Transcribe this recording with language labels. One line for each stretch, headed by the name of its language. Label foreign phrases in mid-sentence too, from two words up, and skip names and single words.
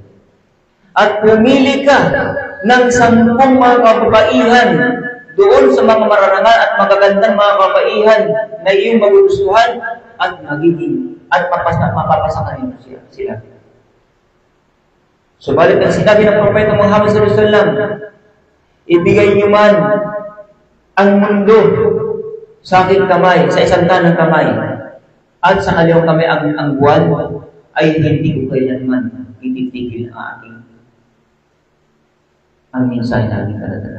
Filipino: At pumili ka ng 10 mga kababaihan doon sa mga mararangal at magagandang mga kabaihan na iyong magugustuhan at magiging at mapapasakan nito sila. Subalit ang sinabi ng Propeta Muhammad
Arabic: صلى الله عليه وسلم,
Filipino: ibigay niyo man ang mundo sa aking kamay, sa isang kanang kamay, at sa kaliwang kamay ang buwan, ay hindi ko kailanman ititigil ang mensahe na aking karadala.